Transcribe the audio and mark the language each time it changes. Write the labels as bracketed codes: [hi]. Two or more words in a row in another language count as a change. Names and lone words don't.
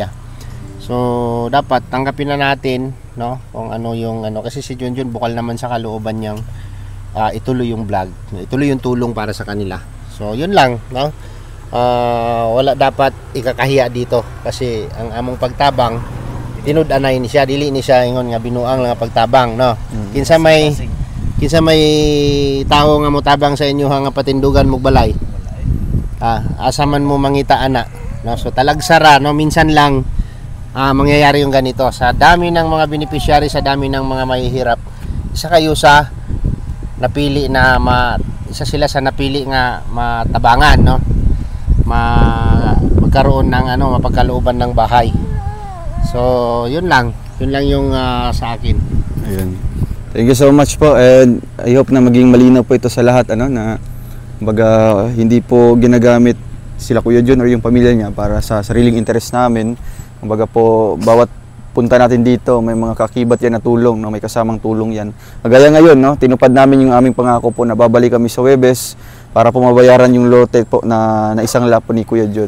[tl] So dapat tanggapin na natin, no? Kung ano yung kasi si Junjun bukal naman sa kalooban niyang ituloy yung vlog, ituloy yung tulong para sa kanila. So yun lang, no? Wala dapat ikakahiya dito kasi [ceb] ang among pagtabang tinud-anay ni siya, dili ni siya ingon nga binuang lang pagtabang, no? Kinsa may Kinsa may tao nga motabang sa inyo nga patindugan mo balay. Asa man mo mangita ana. No, so talagsara no [tl] minsan lang mangyayari yung ganito sa dami ng mga beneficiary, sa dami ng mga mahihirap. [ceb] Isa kayo sa napili na isa sila sa napili nga matabangan no. [tl] Magkaroon ng mapagkalooban ng bahay. So, yun lang yung sa akin. Ayun. [en] Thank you so much [tl] po, and I hope na maging malinaw po ito sa lahat na baga hindi po ginagamit sila Kuya John or yung pamilya niya para sa sariling interest namin. Baga po bawat punta natin dito may mga kakibat yan na tulong, no? May kasamang tulong yan. Kagaya ngayon, no? Tinupad namin yung aming pangako po na babalik kami sa Huwebes para po mabayaran yung lote po na isang lot po ni Kuya John.